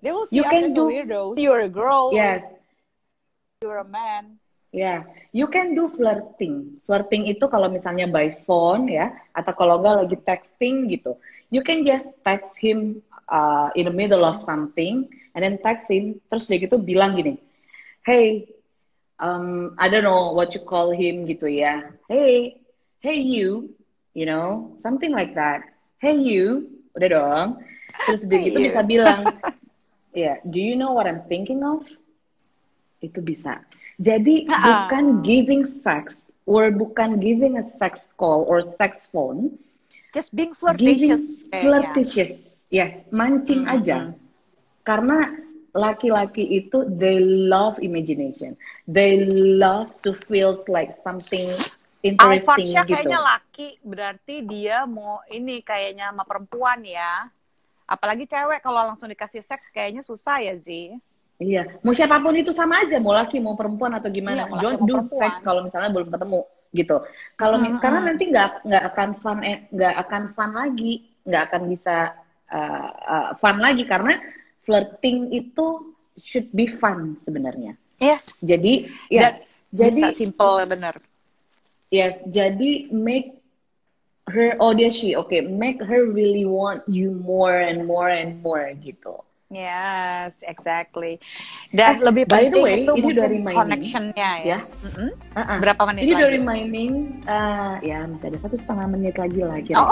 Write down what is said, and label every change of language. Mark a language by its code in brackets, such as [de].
[en] They will see us as a weirdo. You're a girl. Yes. You're a man. Yeah, you can do flirting. [id] Flirting itu kalau misalnya [en] by phone [id] ya, atau kalau enggak lagi texting gitu. [en] You can just text him in the middle of something, and then text him, [id] terus dia gitu bilang gini, [en] hey, I don't know what you call him gitu ya. Hey you know, something like that. Hey you, [id] udah dong. Terus dia gitu bisa bilang, [en] do you know what I'm thinking of? [id] Itu bisa. Jadi bukan [en] giving sex, or [id] bukan [en] giving a sex call or sex phone. Just being flirtatious. [id] Flirtatious, yes, mancing aja. Karena laki-laki itu, [en] they love imagination. They love to feel like something interesting Alfarsha [id] gitu. Kayaknya laki, berarti dia mau ini kayaknya sama perempuan ya. Apalagi cewek kalau langsung dikasih seks kayaknya susah ya Zi. Iya, mau siapapun itu sama aja, mau laki mau perempuan atau gimana. [en] Don't do sex [id] kalau misalnya belum ketemu gitu. Kalau karena nanti nggak akan fun lagi, nggak akan bisa fun lagi karena flirting itu [en] should be fun [id] sebenarnya. [en] Yes. [id] Jadi jadi simple bener. [en] Yes, jadi make her make her really want you more and more and more gitu. Yes, exactly. [id] Dan lebih penting itu mungkin connection-nya ya. Berapa menit ini Ini dari mining, ya masih ada 1,5 menit lagi lah kira-kira.